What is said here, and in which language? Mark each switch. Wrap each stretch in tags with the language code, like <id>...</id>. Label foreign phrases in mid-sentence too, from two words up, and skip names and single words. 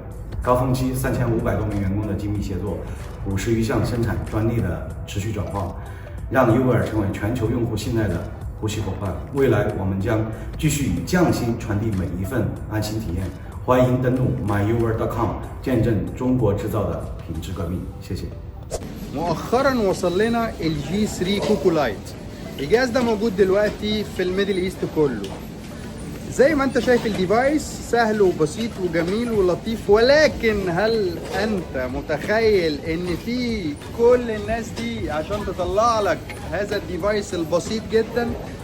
<zh>高峰期3500多名员工的精密协作，50余项生产专利的持续转化，让优尔成为全球用户信赖的呼吸伙伴。未来我们将继续以匠心传递每一份安心体验。欢迎登录 myuwer.com 见证中国制造的品质革命。谢谢。</zh> <ar>مؤخرا وصل لنا الجي 3 كوكو لايت. الجهاز ده موجود دلوقتي في الميدل ايست كله. زي ما انت شايف الديفايس سهل وبسيط وجميل ولطيف، ولكن هل انت متخيل ان في كل الناس دي عشان تطلع لك هذا الديفايس البسيط جدا؟</ar>